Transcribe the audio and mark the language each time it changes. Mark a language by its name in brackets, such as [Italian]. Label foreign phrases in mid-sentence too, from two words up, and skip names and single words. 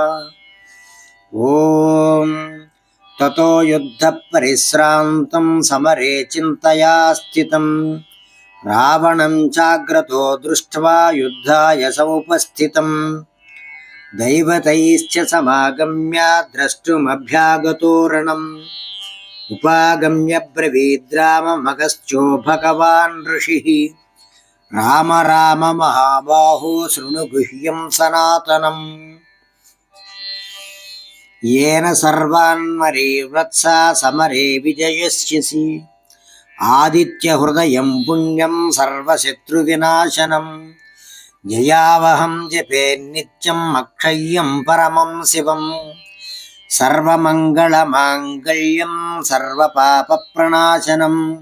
[Sanskrit] ఓం తతో యుద్ధ పరిశ్రాంతం సమరే చింతయా స్థితం రావణం చాగ్రతో దృష్ట్వా యుద్ధాయ సముపస్థితం దైవతైశ్చ సమాగమ్య ద్రష్టుమభ్యాగతో రణం ఉపాగమ్య బ్రవీద్రామమగస్త్యో భగవాన్ ఋషిః రామ రామ మహాబాహో శృణు గుహ్యం సనాతనం येन सर्वान्मरे वत्सा समरे विजयस्यसि आदित्य हृदयं पुण्यं सर्वशत्रुविनाशनं जयावहं जपे नित्यम् अक्षय्यं परमं शिवं सर्वमङ्गलमाङ्गल्यं सर्वपापप्रणाशनं